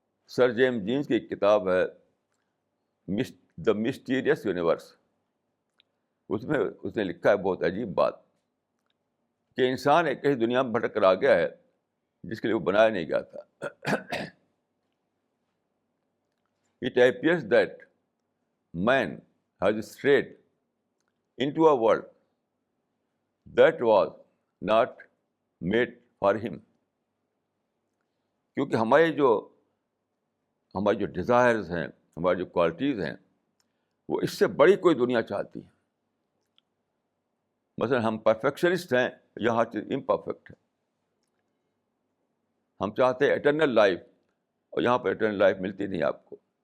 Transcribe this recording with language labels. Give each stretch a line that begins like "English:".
Urdu: سر James jeans کی ایک کتاب ہے دا مسٹیریس یونیورس. اس میں اس نے لکھا ہے بہت عجیب بات کہ انسان ایک ایسی دنیا میں بھٹک کر آ گیا ہے جس کے لیے وہ بنایا نہیں گیا تھا.
English: It appears that man has strayed into a world that was not made for him.
Urdu: کیونکہ ہماری جو ڈیزائرز ہیں، ہماری جو کوالٹیز ہیں، وہ اس سے بڑی کوئی دنیا چاہتی ہے. مثلا ہم پرفیکشنسٹ ہیں، یہاں چیز امپرفیکٹ ہے. ہم چاہتے ہیں اٹرنل لائف، اور یہاں پر اٹرنل لائف ملتی نہیں آپ کو.